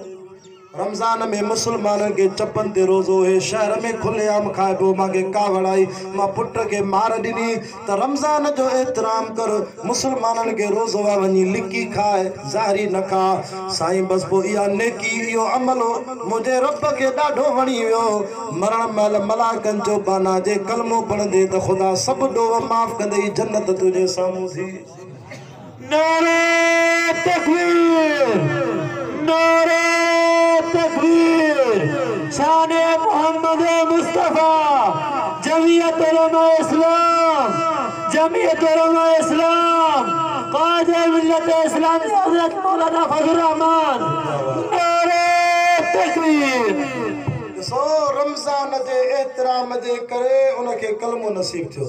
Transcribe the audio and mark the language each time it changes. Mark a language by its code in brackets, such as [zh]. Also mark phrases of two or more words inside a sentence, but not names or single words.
[sd] रमज़ान में मुसलमाननि के चपन ते रोज़ो है, शहर में खुलेआम खाए पियो, मांखे कावड़ आई, मां पुट के मार ॾिनी त रमज़ान जो एतिराम कर, मुसलमाननि के रोज़ो आहे वञी लिकी खाए, ज़ाहिरी न खा। साईं बस पोइ इहा नेकी इहो अमल मुंहिंजे रब खे ॾाढो वणी वियो। मरण महिल मलाकनि जो बाना जे कलमो पढ़ंदे त ख़ुदा सभु ॾोह माफ़ कंदई, जन्नत तुंहिंजे साम्हूं थी। [ur] نعرۂ تکبیر، نعرۂ تکبیر، شانِ محمد مصطفیٰ، جمعیت علماء اسلام، جمعیت علماء اسلام، قاضی ملت اسلام حضرت مولانا فضل رحمان، نعرۂ تکبیر. [sd] सो रमज़ान जे एतिराम जे करे उनखे कलमो नसीब थियो।